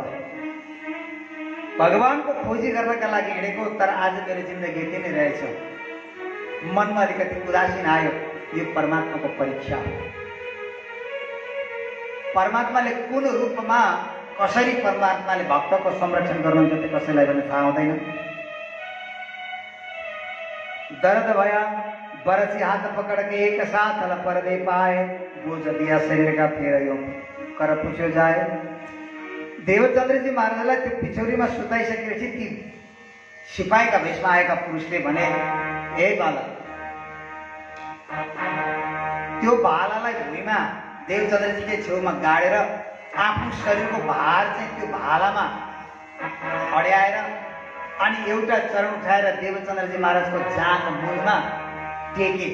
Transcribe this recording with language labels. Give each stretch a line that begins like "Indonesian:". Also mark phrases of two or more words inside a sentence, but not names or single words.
Nepali: भगवानको खोजी गर्नका लागि हिँडेको, तर आज मेरो जिन्दगी यति नै रहेछ। मनमा अलिकति उदासीन आयो, यो परमात्माको परीक्षा हो। परमात्माले कुन रूपमा कसरी परमात्माले भक्तको संरक्षण गर्नुहुन्छ त्यो कसैलाई पनि थाहा हुँदैन।
Hindi: दर्द भया, बरसी हाथ पकड़ के एक साथ हल पर्दे पाए, बोझ दिया शरीर का फेर यो कर पुछ्यो जाए।
Nepali: देवचन्द्रजी महाराजलाई त्यो पिछौरीमा सुताइसकेपछि ती सिपाहीका भेषमा आएका पुरुषले भने, हे बालक, त्यो भालालाई भुइँमा देवचन्द्रजीले छेउमा गाडेर आफ्नो शरीरको भार चाहिँ त्यो भालामा अड्याएर अनि एउटा चरण उठाएर देवचन्द्रजी महाराजको जाँघ मुलमा टेके।